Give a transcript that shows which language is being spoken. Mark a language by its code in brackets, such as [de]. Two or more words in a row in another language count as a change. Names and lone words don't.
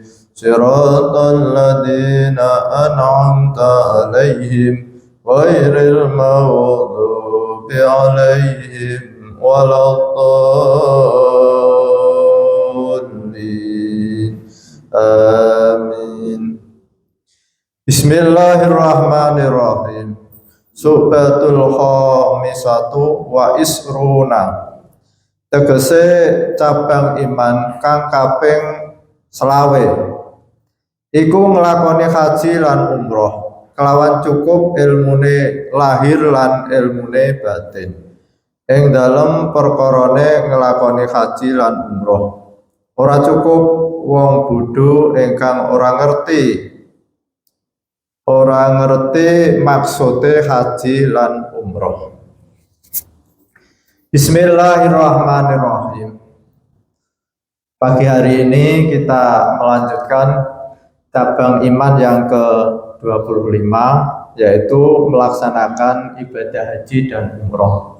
[ar] صراط الذين أنعمت عليهم غير المغضوب عليهم ولا الضالين. Amin. Bismillahirrahmanirrahim. الشعبة الخامسة والعشرون. [jv] Tegese cabang iman kang kaping selawe iku nglakoni haji lan umroh kelawan cukup ilmune lahir lan ilmune batin ing dalem perkarane nglakoni haji lan umroh. Ora cukup wong bodho ingkang ora ngerti maksude haji lan umroh. [ar] Bismillahirrahmanirrahim. [id] Pagi hari ini kita melanjutkan cabang iman yang ke-25, yaitu melaksanakan ibadah haji dan umroh.